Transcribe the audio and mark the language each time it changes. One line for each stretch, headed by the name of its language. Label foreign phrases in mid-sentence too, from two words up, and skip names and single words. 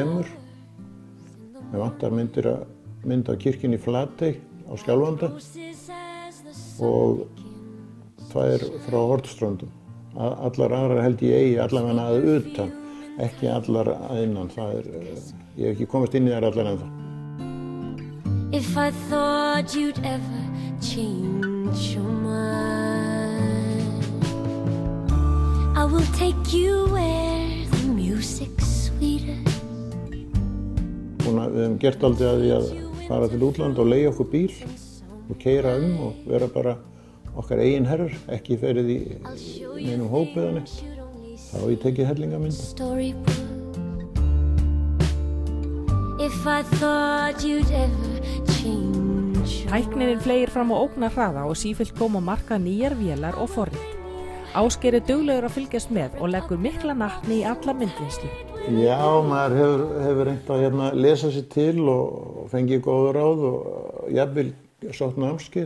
Icelandic: Mér vantar mynd af kirkjunni í Flatey á Skjálfanda og 2 frá Hornströndum. Allar aðrar held ég eigi allavega að utan. ekki allar að innan. Ég hef ekki komist inn í þær allar ennþá.
English: If I thought you'd ever change your mind, I will take you where the music's sweeter.
Icelandic: Við hefum gert aldrei að því að fara til útlanda og leigja okkur bíl og keyra og vera bara okkar eigin herrar, ekki ferið í neinum hóp eða neitt. Þá hef ég tekið hellingamynda.
English: If I thought you'd ever change.
Icelandic: Tæknin fleygir fram á ógnarhraða og sífellt koma á markað nýjar vélar og forrit. Ásgeir duglegur að fylgjast með og leggur mikla natni í alla myndvinnslu. Já, maður hefur reynt að lesa sér til og fengið góð ráð og jafnvel sótt námskeið.